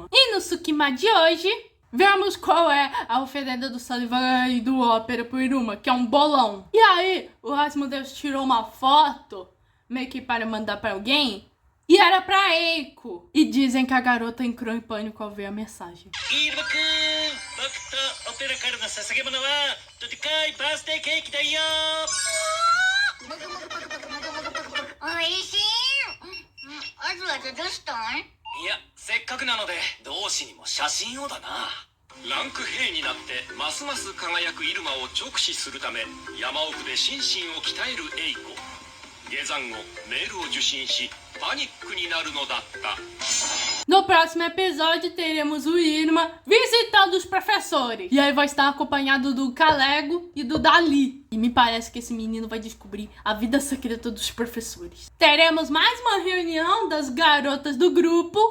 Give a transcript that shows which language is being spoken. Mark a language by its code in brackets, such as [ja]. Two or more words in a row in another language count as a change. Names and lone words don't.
[pt] E no Tsukima de hoje, vemos qual é a oferenda do Sullivan e do Ópera pro Iruma, que é um bolão. E aí, o Asmodeus tirou uma foto meio que para mandar para alguém. E era pra Eiko. E dizem que a garota entrou em pânico ao ver a mensagem. [ja] イルマくん、僕と オペラからの捧げ物はとでかいバースデーケーキだよ。おいしい。あずあずどうしたん？いや、せっかくなので同志にも写真をだな。ランク兵になってますます輝くイルマを直視するため山奥で心身を鍛えるエイコ。下山後メールを受信しパニックになるのだった。 [pt] No próximo episódio teremos o Iruma visitando os professores. E aí vai estar acompanhado do Kalego e do Dali. E me parece que esse menino vai descobrir a vida secreta dos professores. Teremos mais uma reunião das garotas do grupo.